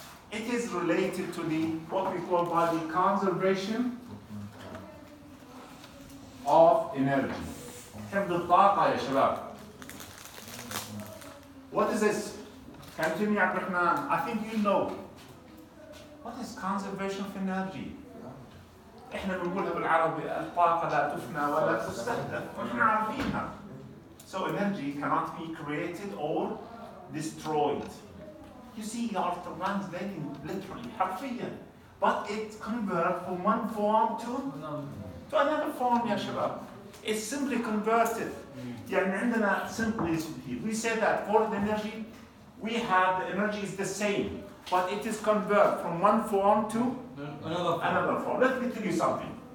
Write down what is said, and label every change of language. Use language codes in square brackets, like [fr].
[en] It is related to what we call by the conservation of energy. [ar] حفظ الطاقة يا شباب. [en] What is this? Can you tell me, Abdurrahman? I think you know. What is conservation of energy? [ar] احنا بنقولها بالعربي الطاقة لا تفنى ولا تستهدف. احنا عارفينها. [en] So energy cannot be created or destroyed. You see, you are translating literally, [ar] حرفيا. [en] But it converts from one form to another form, [ar] يا شباب. [en] It's simply converted. [ar] يعني عندنا [en] simply, we say that for the energy, we have the energy is the same, but it is converted from one form to another form. Let me tell you something.